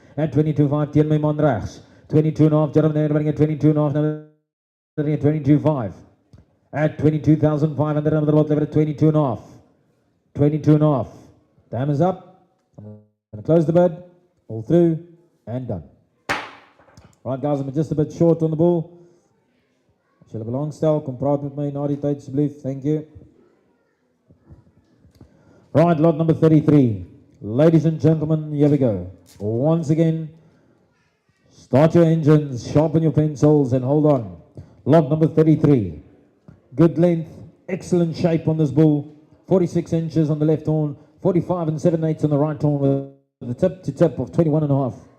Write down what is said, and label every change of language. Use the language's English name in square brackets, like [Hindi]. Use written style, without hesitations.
[English] At 22.5, [Afrikaans] teen my man rechts. [English] 22 and a half, gentlemen, I'm going to get 22 and a half, I'm going to get 22.5. At 22,500, I'm going to get 22 and a half. 22 and a half. Time is up. I'm going to close the bid. All through and done. Right, guys, I'm just a bit short on the ball. [Afrikaans] As julle belangstel, kom praat met my na die tyd asseblief. [English] Thank you. Right, lot number 33. Ladies and gentlemen, here we go. Once again, start your engines, sharpen your pencils, and hold on. Lot number 33. Good length, excellent shape on this bull. 46 inches on the left horn, 45 and 7/8 on the right horn with a tip to tip of 21 and a half.